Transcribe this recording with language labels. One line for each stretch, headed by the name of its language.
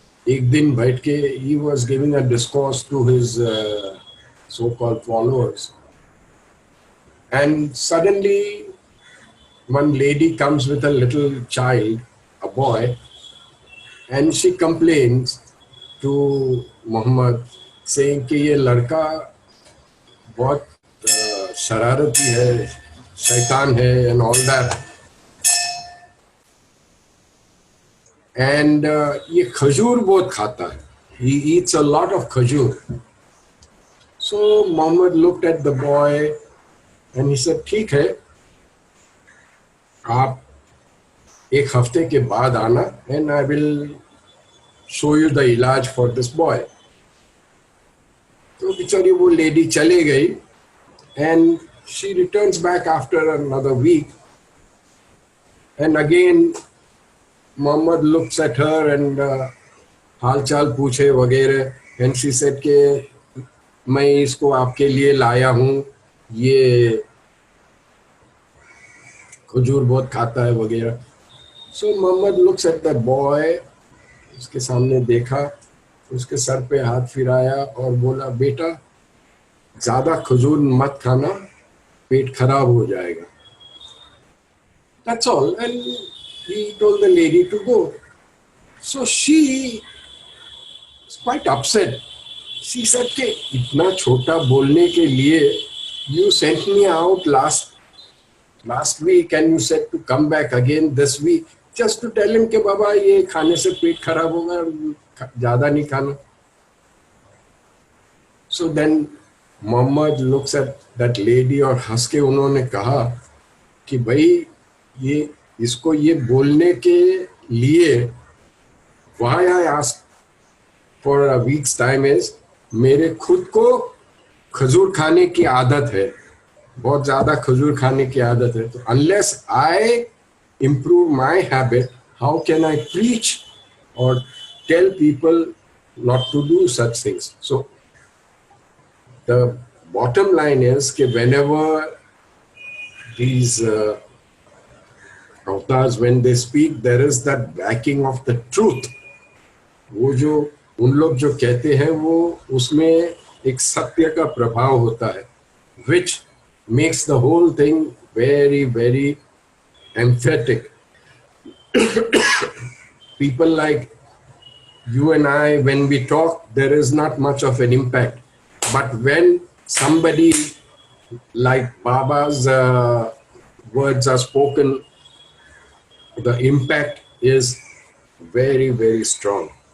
Hindi: एक दिन बैठ के
English: he was giving a discourse to his so-called followers, and suddenly one lady comes with a little child, a boy, and she complains to Muhammad saying
Hindi: कि ये लड़का बहुत शरारती है, शैतान है,
English: and all that.
Hindi: And ये खजूर बहुत खाता है.
English: He eats a lot of khajur. So Muhammad looked at the boy and he said,
Hindi: ठीक है, आप एक हफ्ते के बाद आना
English: and I will show you the इलाज for this boy.
Hindi: तो बेचारी वो lady चले गई
English: and she returns back after another week, and again Muhammad looks at her
Hindi: and हाल चाल पूछे वगैरह,
English: and she said
Hindi: कि मैं इसको आपके लिए लाया हूँ, ये खजूर बहुत खाता है वगैरह.
English: So Muhammad looks at the boy,
Hindi: उसके सामने देखा, उसके सर पे हाथ फिराया और बोला, बेटा ज़्यादा खजूर मत खाना, पेट खराब हो जाएगा.
English: That's all. And he told the lady to go. So she was quite upset. She said
Hindi: कि इतना छोटा बोलने के लिए
English: you sent me out last week and you said to come back again this week just to tell him
Hindi: कि बाबा ये खाने से पेट खराब होगा, ज़्यादा नहीं खाना.
English: So then Muhammad looks at that lady
Hindi: और हंस के उन्होंने कहा कि भाई ये इसको ये बोलने के लिए
English: why I asked for a week's time is
Hindi: मेरे खुद को खजूर खाने की आदत है, बहुत ज़्यादा खजूर खाने की आदत है.
English: तो unless I improve my habit, how can I preach or tell people not to do such things? So the bottom line is कि whenever these avatars, when they speak, there is that backing of the truth.
Hindi: वो जो उन लोग जो कहते हैं वो उसमें एक सत्य का प्रभाव होता है,
English: which makes the whole thing very, very emphatic. People like you and I, when we talk, there is not much of an impact. But when somebody like Baba's words are spoken, the impact is very, very strong.